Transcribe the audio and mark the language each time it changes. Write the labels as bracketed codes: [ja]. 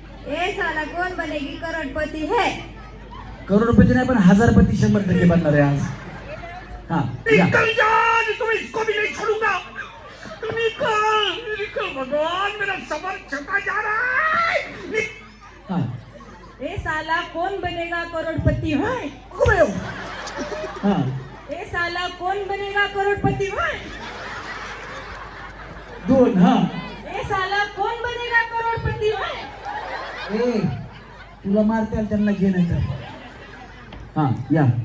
[hi] ये साला कौन बनेगी करोड़पति है? [mr] करोडपती नाही पण हजारपती 100% बनणार आहे आज. हा, या. [hi] तुम्ही इसको भी नहीं छोड़ूंगा. निकल भगवान, मेरा सबर छूटा जा रहा है. हा. हे साला कौन बनेगा करोड़पति है? हा. हे साला कौन बनेगा करोड़पति है? [mr] दोन. हा. [hi] हे साला कौन बनेगा करोड़पति है? [mr] ए, तुला मारते त्यांना घे नाही तर. हा, या.